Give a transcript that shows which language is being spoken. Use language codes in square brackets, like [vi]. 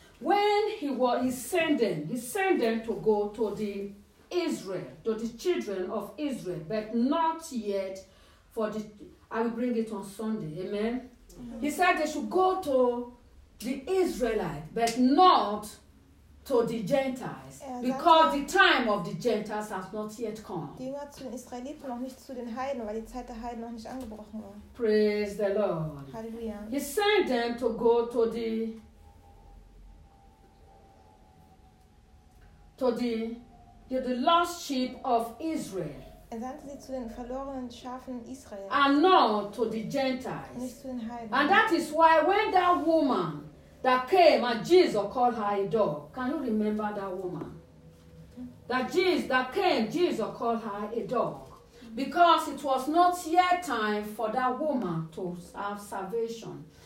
[en] When he sent them to go to the Israel, to the children of Israel, but not yet I will bring it on Sunday. Amen? Amen. He said they should go to the Israelite, but not to the Gentiles, because the time of the Gentiles has not yet come. [de] Die Jünger zu den Israeliten, noch nicht zu den Heiden, weil die Zeit der Heiden noch nicht angebrochen war. [en] Praise the Lord. Hallelujah. He sent them to go to the lost sheep of Israel. [de] Er sandte sie zu den verlorenen Schafen Israel. [en] And not to the Gentiles. [de] Nicht zu den Heiden. [en] And that is why when that woman that came and Jesus called her a dog. Can you remember that woman? Jesus called her a dog. Because it was not yet time for that woman to have salvation.